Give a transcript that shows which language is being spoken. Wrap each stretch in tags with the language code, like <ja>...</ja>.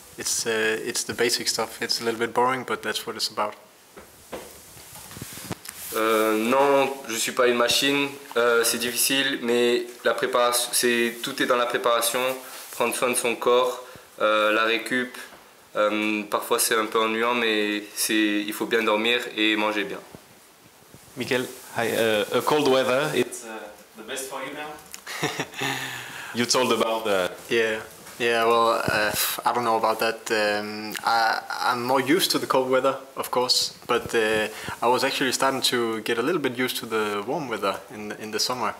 <en>It's the basic stuff. It's a little bit boring, but that's what it's about.</en> <fr>Non, je suis pas une machine. C'est difficile, mais la préparation, tout est dans la préparation. Prendre soin de son corps, la récup. Parfois c'est un peu ennuyant, mais il faut bien dormir et manger bien.</fr> <en>Mickaël, hi. A cold weather, it's the best for you now? You told about the... Yeah, well, I don't know about that. I'm more used to the cold weather, of course, but I was actually starting to get a little bit used to the warm weather in the summer.</en>